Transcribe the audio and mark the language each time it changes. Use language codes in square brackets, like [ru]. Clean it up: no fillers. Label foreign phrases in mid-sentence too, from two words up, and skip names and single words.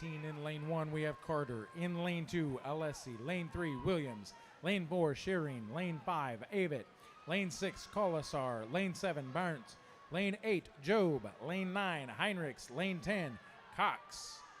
[en] In lane 1, we have Carter. In lane 2, Alessi. Lane 3, Williams. Lane 4, Shearing. Lane 5, Avett. Lane 6, Colasar. Lane 7, Barnes. Lane 8, Job. Lane 9, Heinrichs. Lane 10, Cox.